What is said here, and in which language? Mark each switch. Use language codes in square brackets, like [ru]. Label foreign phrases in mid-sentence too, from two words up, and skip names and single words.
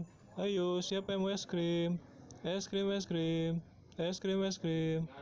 [id] Ayo, siapa yang mau es krim? Es krim, es krim, es krim, es krim.